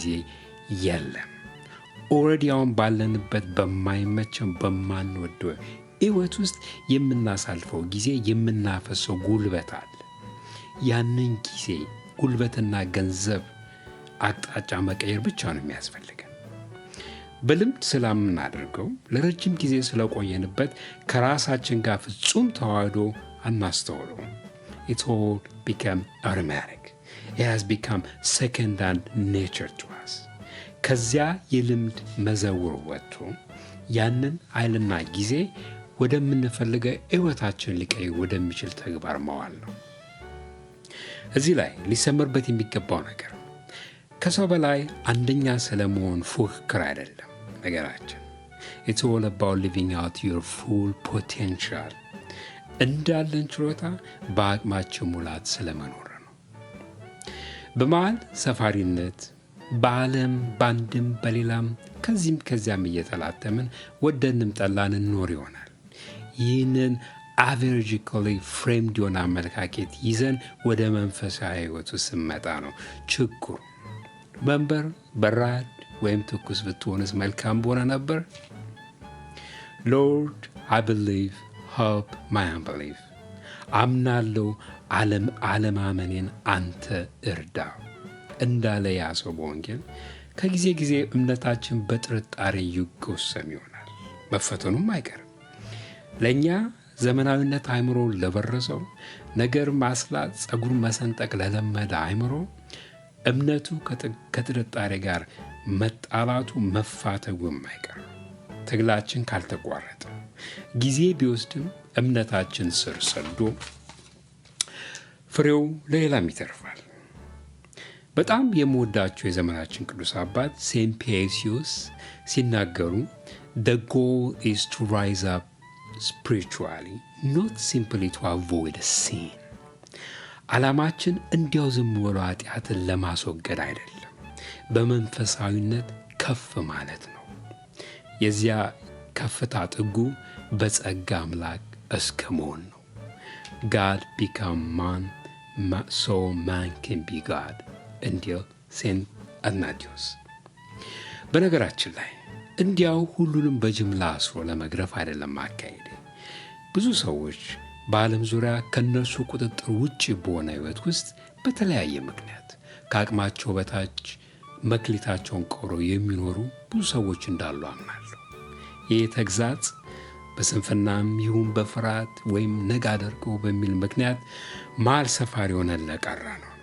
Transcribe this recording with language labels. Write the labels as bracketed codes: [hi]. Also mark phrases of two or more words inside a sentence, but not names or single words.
[am] የለም። ኦልሬዲ አሁን ባለንበት በማይመቸን በማንወደው ሕይወት ውስጥ የምናሳልፈው ጊዜ፣ የምናፈሰው ጉልበት አለ። ያንን ጊዜ ጉልበትና ገንዘብ አቅጣጫ መቀየር ብቻ ነው የሚያስፈልገን። በልምድ ስለምናደርገው ለረጅም ጊዜ ስለቆየንበት ከራሳችን ጋር ፍጹም ተዋህዶ አናስተውለው። [en] It all become automatic. It has become second hand nature to us. [am] ከዚያ የልምድ መዘውር ወጥቶ ያንን ኃይልና ጊዜ ወደምንፈልገው ሕይወታችን ሊቀይር ወደሚችል ተግባር መዋል ነው። እዚህ ላይ ሊሰመርበት የሚገባው ነገር ከሰው በላይ አንደኛ ስለመሆን ፉክክር አይደለም ነገራችን። [en] It's all about living out your full [am] potential። እንዳለን ችሎታ በአቅማችን ሙላት ስለመኖር ነው። በመሀል ሰፋሪነት በዓለም በአንድም በሌላም ከዚያም እየተላተምን ወደንም ጠላን እንኖር ይሆናል። ይህንን [en] averagically framed [am] የሆነ አመለካከት ይዘን ወደ መንፈሳዊ ሕይወቱ ስመጣ ነው ችግሩ። መንበር በራድ ወይም ትኩስ ብትሆንስ መልካም በሆነ ነበር። [en] Lord, I believe, help my unbelief። [am] አምናለሁ፣ አለማመኔን አንተ እርዳ እንዳለ ያ ሰው በወንጌል ከጊዜ ጊዜ እምነታችን በጥርጣሬ ይጎሰም ይሆናል። መፈተኑም አይቀርም። ለእኛ ዘመናዊነት አእምሮ ለበረሰው፣ ነገር ማስላት፣ ጸጉር መሰንጠቅ ለለመደ አእምሮ እምነቱ ከጥርጣሬ ጋር መጣላቱ መፋተጉም አይቀርም። ትግላችን ካልተቋረጠ ጊዜ ቢወስድም እምነታችን ስር ሰዶ ፍሬው ለሌላም ይተርፋል። በጣም የምወዳቸው የዘመናችን ቅዱስ አባት ሴንት ፒየሲዮስ ሲናገሩ [en] the goal is to rise up spiritually, not simply to avoid a sin. [am] ዓላማችን እንዲያው ዝም ብሎ ኃጢአትን ለማስወገድ አይደለም፣ በመንፈሳዊነት ከፍ ማለት ነው። የዚያ ከፍታ ጥጉ በጸጋ አምላክ እስከ መሆን ነው። [en] God become man so man can be God [am] እንዲል ሴንት አትናቴዎስ። በነገራችን ላይ እንዲያው ሁሉንም በጅምላ አስሮ ለመግረፍ አይደለም አካሄድ። ብዙ ሰዎች በዓለም ዙሪያ ከነርሱ ቁጥጥር ውጭ በሆነ ሕይወት ውስጥ በተለያየ ምክንያት ከአቅማቸው በታች መክሊታቸውን ቆረው የሚኖሩ ብዙ ሰዎች እንዳሉ አምናለሁ። ይህ ተግዛጽ በስንፍናም ይሁን በፍርሃት ወይም ነገ አደርገው በሚል ምክንያት መሃል ሰፋሪ ሆነን ለቀረ ነው።